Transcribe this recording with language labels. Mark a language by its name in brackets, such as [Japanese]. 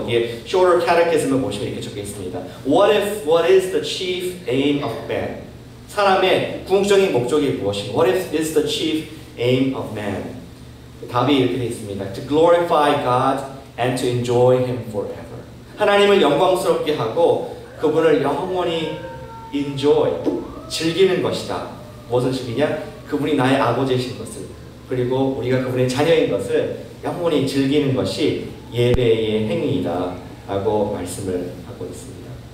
[Korean] 거기에 Shorter Catechism을 보시면 이렇게 적혀 있습니다. [English] What is the chief aim of man? [Korean] 사람의 궁극적인 목적이 무엇인가? [English] What is the chief aim of man? [Korean] 답이 이렇게 되어 있습니다. [English] To glorify God and to enjoy Him forever. [Korean] 하나님을 영광스럽게 하고 그분을 영원히 enjoy, 즐기는 것이다. 무엇을 즐기냐? 그분이 나의 아버지이신 것을, 그리고 우리가 그분의 자녀인 것을 영원히 즐기는 것이 예배의 행위이다 라고 말씀을 하고 있습니다.